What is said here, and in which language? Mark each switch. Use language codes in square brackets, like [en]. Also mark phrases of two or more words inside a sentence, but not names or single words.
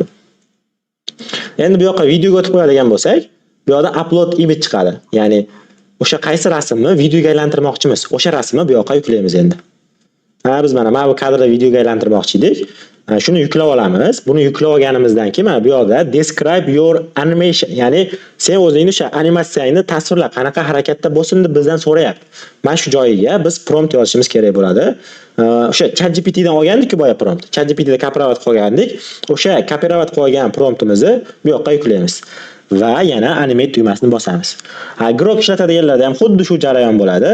[uz] Endi bu yoqqa videoga o'tib qo'yadigan bo'lsak, bu yoqda [en] upload image [uz] chiqadi. Ya'ni o'sha qaysi rasmni videoga aylantirmoqchimiz, o'sha rasmni bu yoqqa yuklaymiz endi. Biz mana bu kadrda videoga aylantirmoqchi edik. Shuni yuklab olamiz. Buni yuklab olganimizdan keyin mana bu yoqda [en] describe your animation, [uz] ya'ni sen o'zingning o'sha animatsiyangni tasvirla, qanaqa harakatda bo'lsin deb bizdan so'rayapti. Mana shu joyiga biz prompt yozishimiz kerak bo'ladi. O'sha ChatGPT dan olgandik-ku boya prompt. ChatGPT da copyright qilgandik. O'sha copyright qilgan promptimizni bu yoqqa yuklaymiz. Va yana animate tugmasini bosamiz. Grok ishlatadiganlarda ham xuddi shu jarayon bo'ladi.